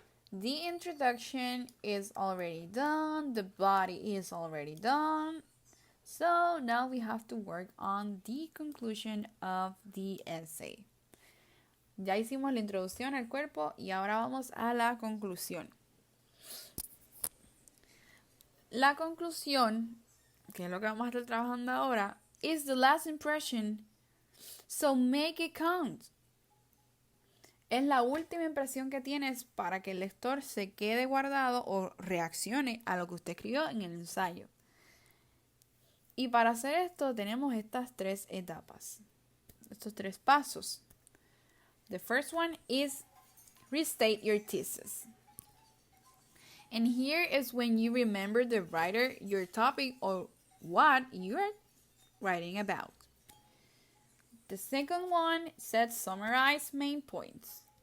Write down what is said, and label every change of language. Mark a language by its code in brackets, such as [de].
[en] The introduction is already done. The body is already done. So now we have to work on the conclusion of the essay. [es] Ya hicimos la introducción al cuerpo y ahora vamos a la conclusión. La conclusión, que es lo que vamos a estar trabajando ahora, [en] is the last impression, so make it count. [es] Es la última impresión que tienes para que el lector se quede guardado o reaccione a lo que usted escribió en el ensayo. Y para hacer esto tenemos estas tres etapas, estos tres pasos. [en] The first one is restate your thesis. And here is when you remember the writer, your topic, or what you are writing about. The second one said summarize main points.